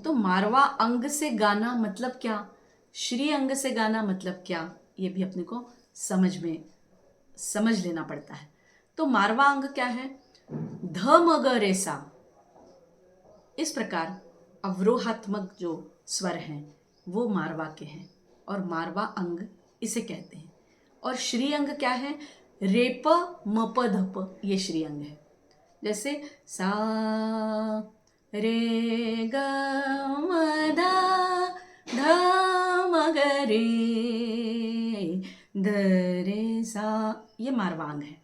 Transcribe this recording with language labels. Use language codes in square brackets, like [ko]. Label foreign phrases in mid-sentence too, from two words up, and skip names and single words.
[hi] तो मारवा अंग से गाना मतलब क्या, श्री अंग से गाना मतलब क्या, ये भी अपने को समझ लेना पड़ता है। तो मारवा अंग क्या है? ध म ग रे सा, इस प्रकार अवरोहात्मक जो स्वर हैं वो मारवा के हैं और मारवा अंग इसे कहते हैं। और श्री अंग क्या है? रेप म प ध प, ये श्री अंग है। जैसे सा रे ग म ध ध म ग रे ध रे सा, ये मारवा अंग है।